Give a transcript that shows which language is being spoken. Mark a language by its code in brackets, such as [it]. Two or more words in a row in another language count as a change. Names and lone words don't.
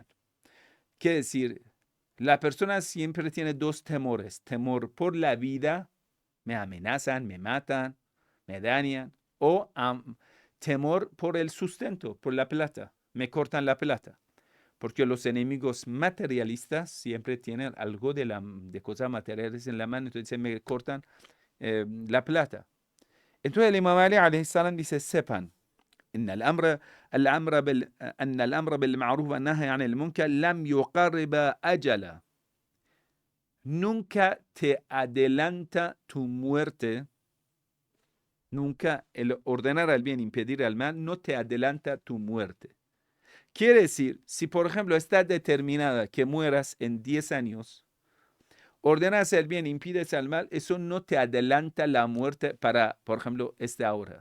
[es] Quiere decir, la persona siempre tiene dos temores, temor por la vida, me amenazan, me matan, me dañan, o temor por el sustento, por la plata, me cortan la plata. Porque los enemigos materialistas siempre tienen algo de cosas materiales en la mano, entonces me cortan la plata. Entonces el Imam Ali [ar] عليه السلام [es] dice, sepan, [ar] إن الأمر بالمعروف والنهي عن المنكر لم يقرب أجلا. [es] Nunca te adelanta tu muerte. Nunca el ordenar al bien, impedir al mal, no te adelanta tu muerte. Quiere decir, si por ejemplo está determinada que mueras en 10 años, ordenas el bien, impides al mal, eso no te adelanta la muerte para, por ejemplo, esta hora.